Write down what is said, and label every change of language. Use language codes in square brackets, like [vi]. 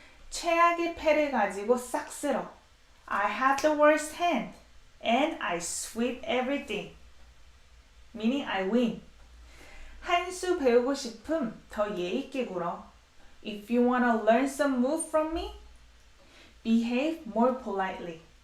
[ko] 최악의 패를 가지고 싹 쓸어. [en] I have the worst hand and I sweep everything. Meaning I win. [ko] 한 수 배우고 싶음 더 예의 있게 굴어. [en] If you want to learn some move from me, behave more politely.